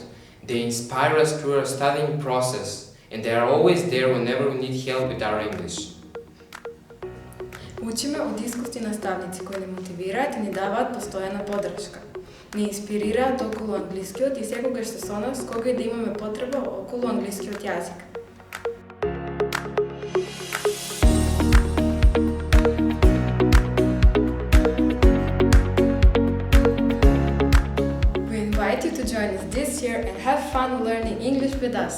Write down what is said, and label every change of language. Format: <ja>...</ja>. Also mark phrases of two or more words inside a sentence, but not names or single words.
<en>They inspire us through our studying process, and they are always there whenever we need help with our English.</en> <mk>Учиме од искусни наставници кои ни мотивираат и ни даваат постојана поддршка. Ни инспирираат околу англискиот и секогаш се со нас кога и да имаме потреба околу англискиот јазик.</mk> <en>To join us this year and have fun learning English with us.</en>